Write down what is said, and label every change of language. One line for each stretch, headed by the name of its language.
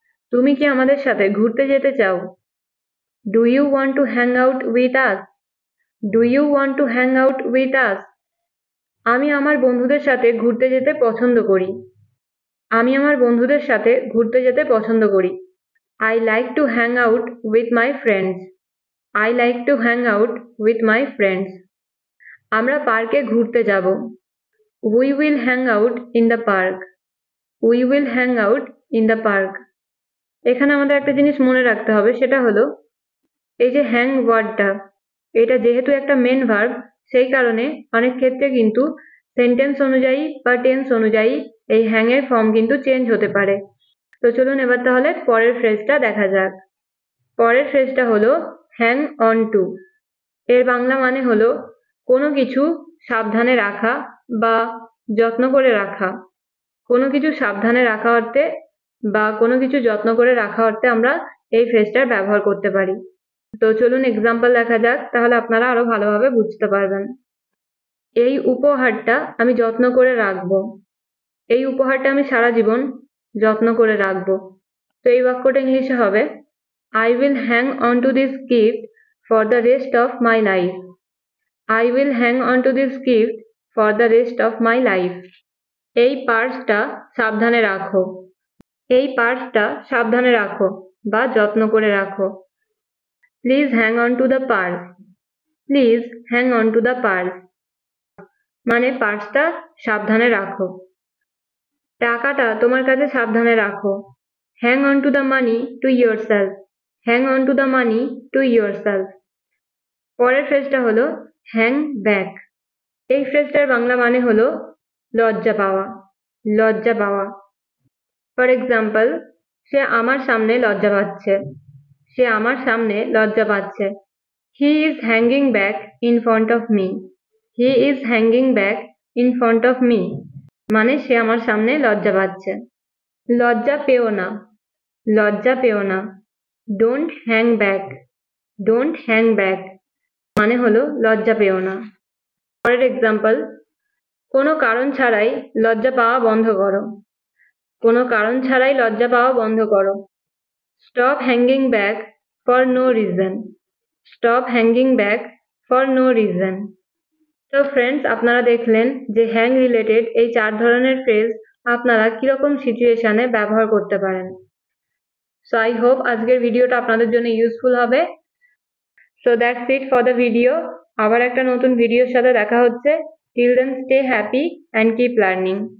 Bangla: তুমি কি আমাদের সাথে ঘুরতে যেতে চাও?
English: Do you want to hang out with us? Do you want to hang out with us?
Bangla: আমি আমার বন্ধুদের সাথে ঘুরতে যেতে পছন্দ করি। আমি আমার বন্ধুদের সাথে ঘুরতে যেতে পছন্দ করি।
English: I like to hang out with my friends. I like to hang out with my friends.
Bangla: আমরা পার্কে ঘুরতে যাব।
English: We will hang out in the park. We will hang out in the park.
Bangla: এখানে আমাদের একটা জিনিস মনে রাখতে হবে, সেটা হলো এই যে হ্যাং ওয়ার্ডটা, এটা যেহেতু একটা মেন ভার্ব সেই কারণে অনেক ক্ষেত্রে কিন্তু সেন্টেন্স অনুযায়ী বা টেন্স অনুযায়ী এই হ্যাং এর ফর্ম কিন্তু চেঞ্জ হতে পারে। তো চলুন এবার তাহলে পরের ফ্রেজটা দেখা যাক। পরের ফ্রেজটা হলো হ্যাং অন টু। এর বাংলা মানে হলো কোনো কিছু সাবধানে রাখা বা যত্ন করে রাখা। কোনো কিছু সাবধানে রাখা অর্থে বা কোনো কিছু যত্ন করে রাখা অর্থে আমরা এই ফ্রেজটার ব্যবহার করতে পারি। তো চলুন এক্সাম্পল দেখা যাক, তাহলে আপনারা আরো ভালোভাবে বুঝতে পারবেন। এই উপহারটা আমি যত্ন করে রাখবো। এই উপহারটা আমি সারা জীবন যত্ন করে রাখবো। তো এই বাক্যটা ইংলিশে হবে
English: I will hang on to this gift for the rest of my life. I will hang on to this gift for the rest of my life.
Bangla: এই পার্সটা সাবধানে রাখো। এই পার্সটা সাবধানে রাখো বা যত্ন করে রাখো।
English: Please hang on to the purse. Please hang on to the purse.
Bangla: মানে পার্সটা সাবধানে রাখো। টাকাটা তোমার কাছে সাবধানে রাখো।
English: Hang on to the money to yourself. Hang on to the money to yourself.
Bangla: পরের ফ্রেজটা হলো হ্যাং ব্যাক। এই ফ্রেজটার বাংলা মানে হলো লজ্জা পাওয়া। লজ্জা পাওয়া। ফর এক্সাম্পল, সে আমার সামনে লজ্জা পাচ্ছে। সে আমার সামনে লজ্জা পাচ্ছে।
English: He is hanging back in front of me. He is hanging back in front of me.
Bangla: মানে সে আমার সামনে লজ্জা পাচ্ছে। লজ্জা পেও না। লজ্জা পেও না।
English: Don't hang back. Don't hang back.
Bangla: মানে হলো লজ্জা পেও না। পরের এক্সাম্পল, কোনো কারণ ছাড়াই লজ্জা পাওয়া বন্ধ করো। কোনো কারণ ছাড়াই লজ্জা পাওয়া বন্ধ করো। Stop hanging back for no reason. Stop hanging back for no reason. তো ফ্রেন্ডস, আপনারা দেখলেন যে হ্যাং রিলেটেড এই 4 ধরনের ফ্রেজ আপনারা কিরকম সিচুয়েশনে ব্যবহার করতে পারেন।
English: so I hope
Bangla: আজকের ভিডিওটা আপনাদের জন্য ইউজফুল হবে।
English: So that's it for the video.
Bangla: আবার একটা নতুন ভিডিওর সাথে দেখা হচ্ছে।
English: Till then stay happy and keep learning.